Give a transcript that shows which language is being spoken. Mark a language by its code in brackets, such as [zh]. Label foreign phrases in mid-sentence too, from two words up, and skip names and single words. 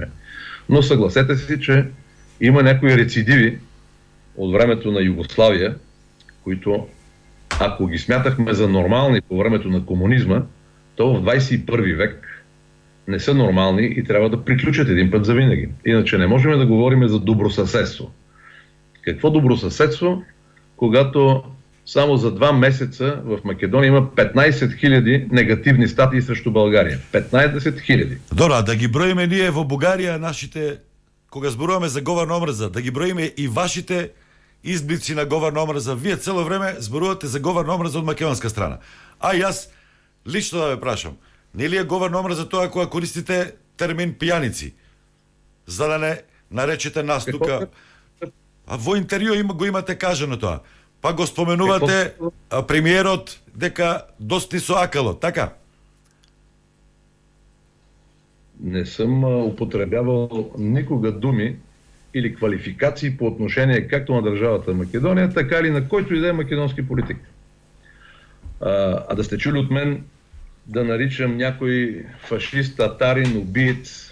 [bg] Но съгласете си, че има някои рецидиви от времето на Югославия, които ако ги смятахме за нормални по времето на комунизма, то в 21 век не са нормални и трябва да приключат един път за винаги. Иначе не можем да говорим за добросъседство. Какво добросъседство, когато само за 2 месеца в Македония има 15 000 негативни статии срещу България? 15 000. [mk] Добре, да ги броиме ние во Бугарија нашите, кога зборуваме за говор на омрза, да ги броиме и вашите изблици на говор на омрза. Вие цело време зборувате за говор на омрза од македонска страна. А јас лично да ве прашам, не ли е говор на омрза тоа кога користите термин пијаници? За да не наречете нас тука. А во интервју го имате кажано тоа. Па го споменувате премиерот дека дости со акало, така? [bg] Не съм употребявал никога думи или квалификации по отношение както на държавата Македония, така и на който и да е македонски политик. А да сте чули от мен да наричам някой фашист, татарин, убиец.